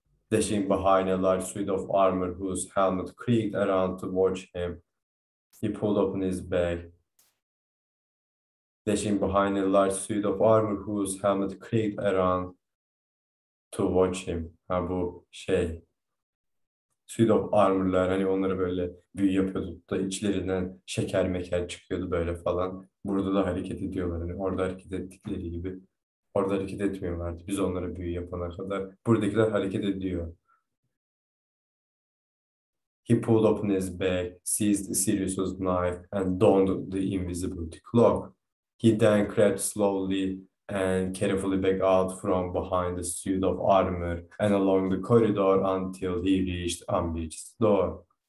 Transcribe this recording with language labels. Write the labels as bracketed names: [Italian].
[English] Dashing behind a large suit of armor whose helmet creaked around to watch him, he pulled open his bag. Dashing behind a large suit of armor whose helmet creaked around to watch him. [Turkish] Ha bu şey. Suit of armor'lar hani onları böyle büyü yapıyorduk da içlerinden şeker meker çıkıyordu böyle falan. Burada da hareket ediyorlar. Hani orada hareket ettikleri gibi. Orada hareket etmiyorlardı. Biz onlara büyü yapana kadar. Buradakiler hareket ediyor. [English] He pulled open his bag, seized Sirius's knife, and donned the invisibility cloak. He then crept slowly and carefully back out from behind the suit of armor and along the corridor until he reached Umbridge's door.